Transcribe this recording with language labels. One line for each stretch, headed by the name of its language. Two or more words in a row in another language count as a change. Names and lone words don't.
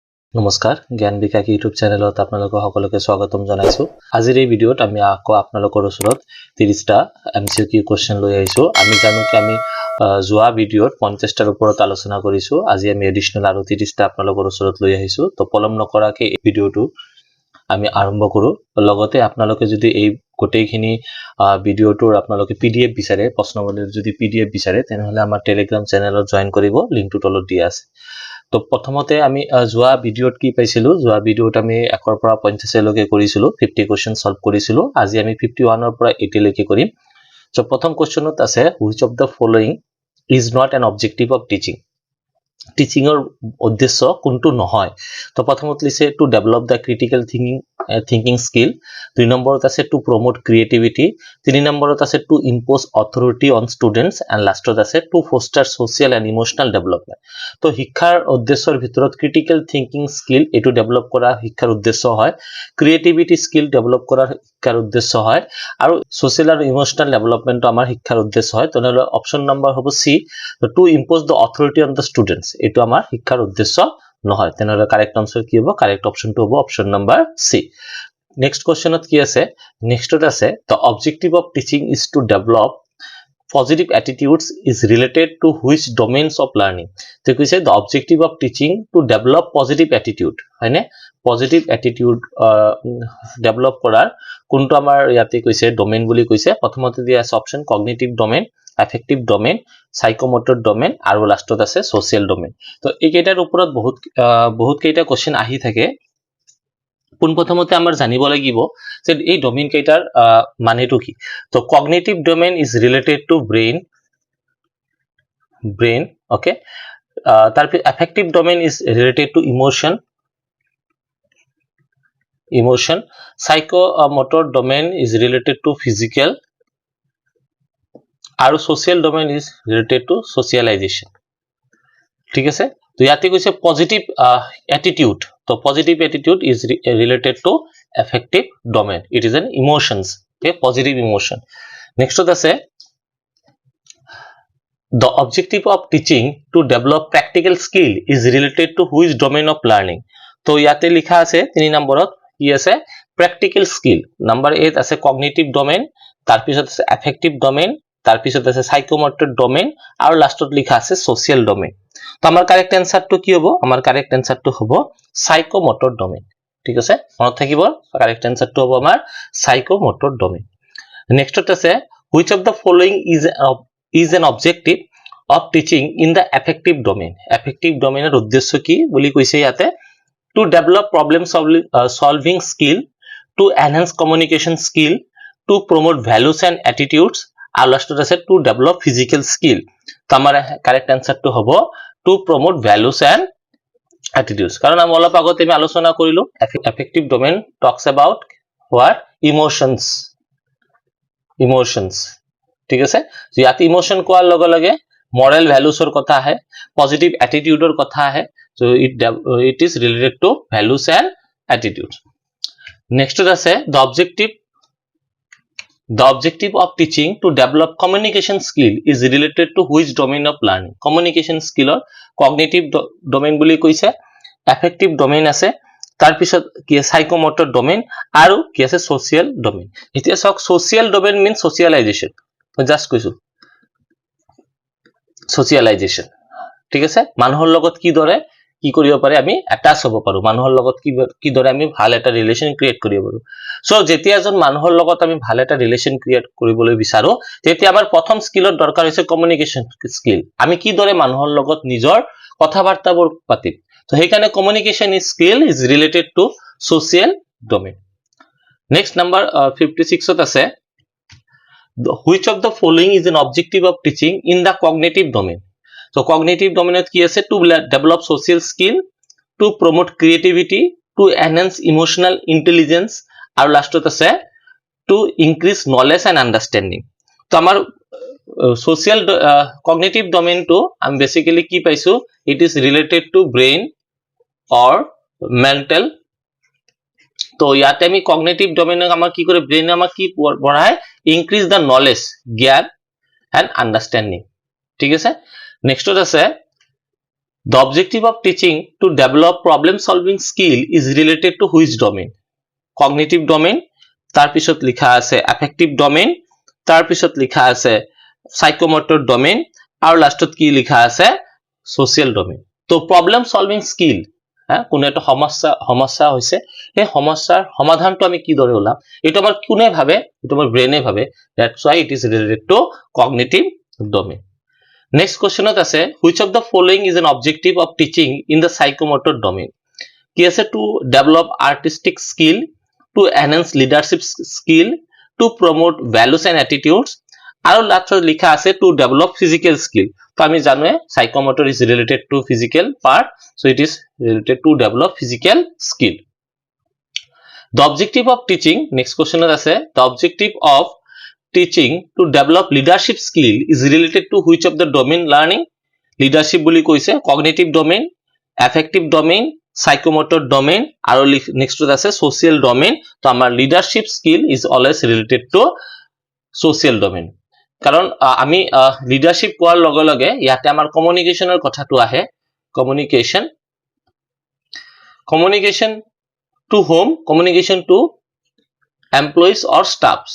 Assamese: নমস্কাৰ জ্ঞান বিকাশ ইউটিউব চেনেলত আপোনালোকক সকলোকে স্বাগতম জনাইছো আজিৰ এই ভিডিঅ'ত আমি আকৌ আপোনালোকৰ ওচৰত 30টা
English: MCQ question
Assamese: লৈ আহিছো আমি জানো কি আমি যোৱা ভিডিঅ'ত 50টাৰ ওপৰত আলোচনা কৰিছো আজি আমি এডিশনাল আৰু 30টা আপোনালোকৰ ওচৰত লৈ আহিছো তো পলম নকৰাকৈ এই ভিডিঅ'টো আমি আৰম্ভ কৰো লগতে আপোনালোকে যদি এই গোটেইখিনি ভিডিঅ'টোৰ আপোনালোকে পিডিএফ বিচাৰে প্ৰশ্নৱলীৰ যদি পিডিএফ বিচাৰে তেনেহলে আমাৰ
English: Telegram channel join
Assamese: কৰিব লিংকটো তলত দিয়া আছে তো প্ৰথমতে আমি যোৱা ভিডিঅ'ত কি পাইছিলো যোৱা ভিডিঅ'ত আমি 1 ৰ পৰা 50 লৈকে কৰিছিলো
English: 50 question solve
Assamese: কৰিছিলো আজি আমি 51 ৰ পৰা 80 লৈকে কৰিম সো প্ৰথম কোৱেশ্চনত আছে
English: which of the following is not an objective of teaching
Assamese: টিচিংৰ উদ্দেশ্য কোনটো নহয় তো প্ৰথমত লিখে
English: to develop the critical thinking skill
Assamese: দুই নম্বৰত আছে
English: to promote creativity
Assamese: তিনি নম্বৰত আছে
English: to impose authority on students and
Assamese: লাষ্টত আছে
English: to foster social and emotional development
Assamese: তো শিক্ষাৰ উদ্দেশ্যৰ ভিতৰত
English: critical thinking skill
Assamese: এটো ডেভেলপ কৰা শিক্ষাৰ উদ্দেশ্য হয়
English: creativity skill develop
Assamese: কৰাৰ শিক্ষাৰ উদ্দেশ্য হয় আৰু সোশ্যাল আৰু
English: emotional development
Assamese: আমাৰ শিক্ষাৰ উদ্দেশ্য হয় তেনেহলে
English: option number
Assamese: হ'ব
English: C to impose the authority on the students
Assamese: এটো আমাৰ শিক্ষাৰ উদ্দেশ্য নহয় তেনেহলে
English: correct answer
Assamese: কি হ'ব
English: correct option
Assamese: হ'ব
English: option number C next question
Assamese: কি আছে নেক্সটত আছে
English: the objective of teaching is to develop positive attitudes is related to which domains of learning
Assamese: তো কৈছে
English: the objective of teaching to develop positive attitude
Assamese: হয়নে
English: positive attitude develop
Assamese: কৰাৰ কোনটো আমাৰ ইয়াতে কৈছে ডমেইন বুলি কৈছে প্ৰথমতে দিয়া আছে
English: option cognitive domain affective domain psychomotor domain
Assamese: আৰু লাষ্টত আছে
English: social domain
Assamese: তো এই কেইটাৰ ওপৰত বহুত কেইটা কোশ্চেন আহি থাকে কোন প্ৰথমতে আমাৰ জানিব লাগিব যে এই ডমেইন কেইটাৰ মানেটো কি তো
English: cognitive domain is related to brain okay
Assamese: তাৰপি
English: affective domain is related to emotion psychomotor domain is related to physical
Assamese: আৰু
English: social domain is related to socialization
Assamese: ঠিক আছে তো ইয়াতে কৈছে
English: positive attitude
Assamese: তো
English: positive attitude is related to affective domain it is an emotions okay positive emotion next
Assamese: আছে
English: the objective of teaching to develop practical skill is related to which domain of learning
Assamese: তো ইয়াতে লিখা আছে 3 নম্বৰত কি আছে
English: practical skill
Assamese: নাম্বার 8 আছে
English: cognitive domain
Assamese: তাৰ পিছত আছে
English: affective domain
Assamese: তাৰ পিছত আছে
English: psychomotor domain
Assamese: আৰু লাষ্টত লিখা আছে
English: social domain
Assamese: তো আমাৰ
English: correct answer
Assamese: কি হ'ব আমাৰ
English: correct answer
Assamese: হ'ব
English: psychomotor domain
Assamese: ঠিক আছে মনত থাকিব
English: correct answer
Assamese: হ'ব আমাৰ
English: psychomotor domain next
Assamese: আছে
English: which of the following is an objective of teaching in the affective domain affective domain
Assamese: এর উদ্দেশ্য কি বলি কইছে ইয়াতে
English: to develop problem solving skill to enhance communication skill to promote values and attitudes
Assamese: আর লাস্টত আছে
English: to develop physical skill
Assamese: তো আমাৰ কারেক্ট আনসারটো হ'ব
English: to promote values and attitudes
Assamese: কারণ আমি অলপ আগতে আমি আলোচনা কৰিলো
English: affective domain talks about what emotions
Assamese: ঠিক আছে তো ইয়াতে ইমোশন কোৱাৰ লগে লগে
English: moral values
Assamese: ৰ কথা হয়
English: positive attitude
Assamese: ৰ কথা হয়
English: so it is related to values and attitudes next is the objective of teaching to develop communication skill is related to which domain of learning communication skill or cognitive domain
Assamese: বুলি কৈছে
English: affective domain ase
Assamese: তাৰ পিছত কি
English: psychomotor domain
Assamese: আৰু কি আছে
English: social domain
Assamese: এতিয়া চোক
English: social domain means socialization
Assamese: just koisu socialization ঠিক আছে মানুহৰ লগত কি দৰে কি কৰিব পাৰে আমি অ্যাটাচ হ'ব পাৰো মানুহৰ লগত কি দৰে আমি ভাল এটা
English: relation create
Assamese: কৰিব পাৰো সো যেতিয়া এজন মানুহৰ লগত আমি ভাল এটা
English: relation create
Assamese: কৰিবলৈ বিচাৰো তেতিয়া আমাৰ প্ৰথম
English: skill দৰকাৰ
Assamese: হৈছে
English: communication skill
Assamese: আমি কি দৰে মানুহৰ লগত নিজৰ কথাবাৰ্তাবোৰ পাতিম তো হেকানে
English: communication skill is related to social domain next number
Assamese: 56 ত আছে
English: which of the following is an objective of teaching in the cognitive domain so cognitive domain
Assamese: কি আছে
English: to develop social skill to promote creativity to enhance emotional intelligence and last
Assamese: আছে
English: to increase knowledge and understanding
Assamese: তো আমাৰ
English: social cognitive domain
Assamese: তো আম basically কি পাইছো
English: it is related to brain or mental
Assamese: তো ইয়াতে আমি
English: cognitive domain
Assamese: আমাৰ কি কৰে ব্ৰেইন আমাৰ কি বঢ়ায়
English: increase the knowledge
Assamese: জ্ঞান
English: and understanding
Assamese: ঠিক আছে নেক্সটত আছে
English: The objective of teaching to develop problem solving skill is related to which domain?
Assamese: Cognitive domain, তাৰ পিছত লিখা আছে
English: affective domain,
Assamese: তাৰ পিছত লিখা আছে
English: psychomotor domain,
Assamese: আৰু লাষ্টত কি লিখা আছে
English: social domain. To problem solving skill,
Assamese: কোনো এটা সমস্যা হৈছে এই সমস্যাৰ সমাধানটো আমি কি দৰে ওলাম এটো আমাৰ কোনে ভাবে এটো আমাৰ ব্ৰেইনে ভাবে,
English: that's why it is related to cognitive domain. Next question
Assamese: আছে
English: which of the following is an objective of teaching in the psychomotor domain?
Assamese: কি আছে
English: to develop artistic skill, to enhance leadership skill, to promote values and attitudes,
Assamese: আৰু লাষ্টত লিখা আছে
English: to develop physical skill. তো আমি জানো psychomotor is related to physical part, so it is related to develop physical skill. The objective of teaching, next question
Assamese: আছে
English: the objective of teaching to develop leadership skill is related to which of the domain learning? Leadership
Assamese: বুলি কৈছে
English: cognitive domain, affective domain, psychomotor domain,
Assamese: আৰু
English: next আছে social domain.
Assamese: তো আমাৰ
English: leadership skill is always related to social domain.
Assamese: কাৰণ আমি leadership কোৱাৰ লগে লগে ইয়াতে আমাৰ communicationৰ কথাটো আহে.
English: Communication to whom? Communication to employees or staffs.